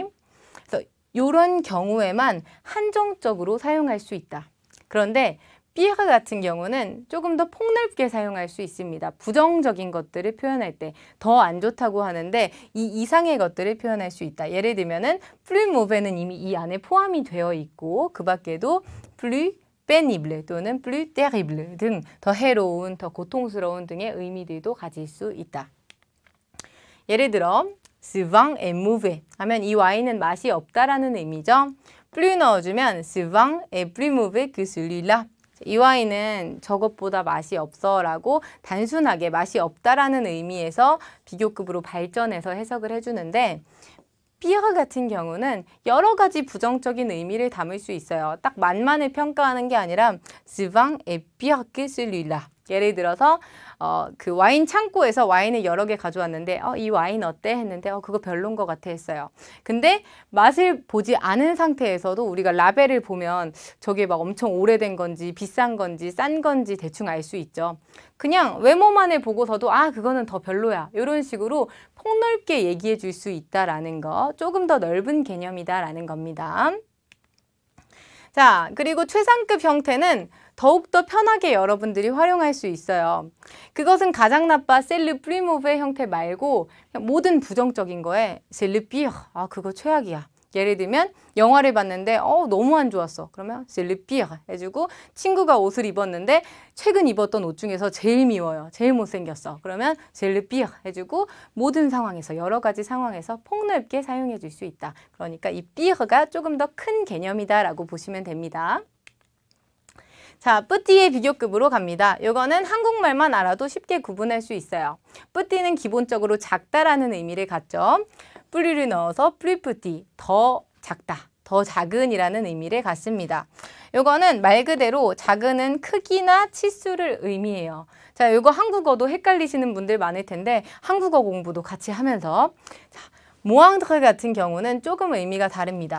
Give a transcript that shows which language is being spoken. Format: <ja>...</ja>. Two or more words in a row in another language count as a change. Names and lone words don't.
<ko>그래서 이런 경우에만 한정적으로 사용할 수 있다. 그런데 pire 같은 경우는 조금 더 폭넓게 사용할 수 있습니다. 부정적인 것들을 표현할 때 더 안 좋다고 하는데 이 이상의 것들을 표현할 수 있다. 예를 들면은</ko> <fr>plus mauvais</fr> <ko>는 이미 이 안에 포함이 되어 있고 그 밖에도</ko> <fr>plus pénible</fr> <ko>또는</ko> <fr>plus terrible</fr> <ko>등 더 해로운, 더 고통스러운 등의 의미들도 가질 수 있다. 예를 들어</ko> <fr>ce vin est mauvais</fr> <ko>하면 이 와인은 맛이 없다라는 의미죠.</ko> <fr>plus 넣어주면 ce vin est plus mauvais que celui-là.</fr> <ko>이 와인은 저것보다 맛이 없어 라고 단순하게 맛이 없다라는 의미에서 비교급으로 발전해서 해석을 해주는데 pire 같은 경우는 여러 가지 부정적인 의미를 담을 수 있어요. 딱 맛만을 평가하는 게 아니라</ko> <fr>ce vin est pire que celui-là.</fr> <ko>예를 들어서 그 와인 창고에서 와인을 여러 개 가져왔는데 이 와인 어때? 했는데 그거 별론 것 같아 했어요. 근데 맛을 보지 않은 상태에서도 우리가 라벨을 보면 저게 막 엄청 오래된 건지 비싼 건지 싼 건지 대충 알 수 있죠. 그냥 외모만을 보고서도 그거는 더 별로야. 이런 식으로 폭넓게 얘기해 줄 수 있다라는 거, 조금 더 넓은 개념이다라는 겁니다. 자, 그리고 최상급 형태는 더욱더 편하게 여러분들이 활용할 수 있어요. 그것은 가장 나빠</ko> <fr>c'est le plus mauvais</fr> <ko>형태 말고 그냥 모든 부정적인 거에</ko> <fr>c'est le pire,</fr> <ko>그거 최악이야. 예를 들면 영화를 봤는데 너무 안 좋았어. 그러면</ko> <fr>c'est le pire</fr> <ko>해주고 친구가 옷을 입었는데 최근 입었던 옷 중에서 제일 미워요. 제일 못생겼어. 그러면</ko> <fr>c'est le pire</fr> <ko>해주고 모든 상황에서 여러 가지 상황에서 폭넓게 사용해 줄 수 있다. 그러니까 이 pire가 조금 더 큰 개념이다라고 보시면 됩니다. 자, 뿌띠의 비교급으로 갑니다. 이거는 한국말만 알아도 쉽게 구분할 수 있어요. 뿌띠는 기본적으로 작다라는 의미를 갖죠. 뿌리를 넣어서</ko> <fr>plus petit,</fr> <ko>더 작다, 더 작은이라는 의미를 갖습니다. 이거는 말 그대로 작은은 크기나 치수를 의미해요. 자, 이거 한국어도 헷갈리시는 분들 많을 텐데 한국어 공부도 같이 하면서 모앙드르 같은 경우는 조금 의미가 다릅니다.</ko>